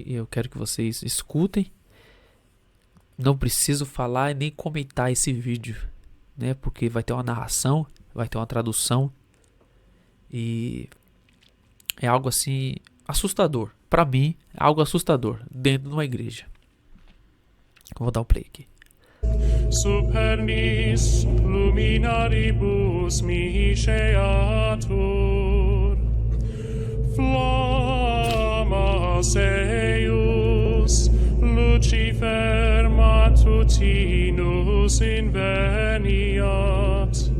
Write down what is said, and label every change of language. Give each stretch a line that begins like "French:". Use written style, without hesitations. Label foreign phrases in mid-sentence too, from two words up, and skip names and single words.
Portuguese: E eu quero que vocês escutem. Não preciso falar e nem comentar esse vídeo, né? Porque vai ter uma narração, vai ter uma tradução. E é algo assim assustador. Para mim, é algo assustador dentro de uma igreja. Vou dar o play aqui.
Latin: Supernis luminaribus misceatur, flammas eius, Lucifer matutinus inveniat.